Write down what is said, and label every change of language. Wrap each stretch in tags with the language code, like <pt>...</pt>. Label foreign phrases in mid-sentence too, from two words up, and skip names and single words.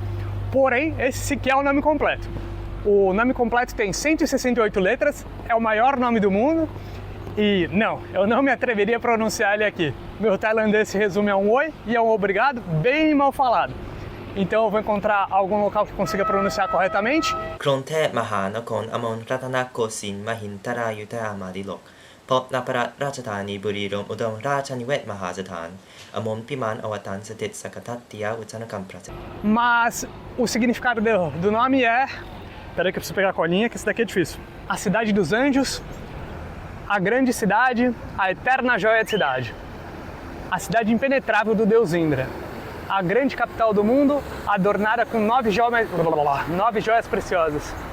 <pt>Porém, esse sequer é o nome completo. O nome completo tem 168 letras, é o maior nome do mundo e não, eu não me atreveria a pronunciar ele aqui. Meu tailandês se resume a um oi e a um obrigado bem mal falado. Então eu vou encontrar algum local que consiga pronunciar corretamente. Krungthep Mahanakhon Amon Rattanakosin Mahintarajuta Amadilok พบนภราชธานีบุรีรัมย์อุดมราชนิเวศมหาสถานอมรพิมานอวตารเสด็จสักทัตติยาอุจนกรรมพระเจ้า Mas o significado do nome é... Peraí que eu preciso pegar a colinha, que esse daqui é difícil. A Cidade dos Anjos, a Grande Cidade, a Eterna Joia de Cidade. A cidade impenetrável do deus Indra. A grande capital do mundo, adornada com 9 joias preciosas.</pt>